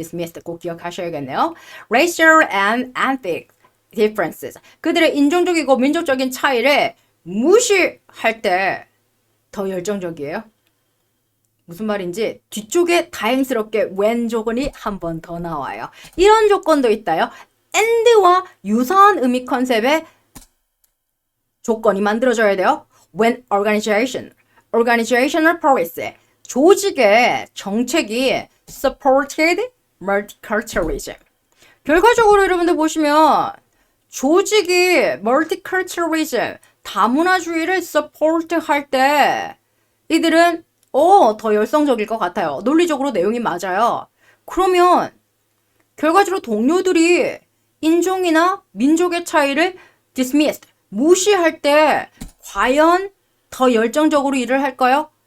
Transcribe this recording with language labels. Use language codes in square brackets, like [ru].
[ko] dismissed 꼭 기억하셔야겠네요. racial and ethnic differences, 그들의 인종적이고 민족적인 차이를 무시할 때 더 열정적이에요. 무슨 말인지 뒤쪽에 다행스럽게 when 조건이 한 번 더 나와요. 이런 조건도 있다요. and와 유사한 의미 컨셉의 조건이 만들어져야 돼요. [en] When organizational policy, 조직의 정책이 supported multiculturalism. [ko] 결과적으로 여러분들 보시면 조직이 multiculturalism, 다문화주의를 support 할 때 이들은 더 열성적일 것 같아요. 논리적으로 내용이 맞아요. 그러면 결과적으로 동료들이 인종이나 민족의 차이를 dismissed, 무시할 때 과연 더 열정적으로 일을 할까요?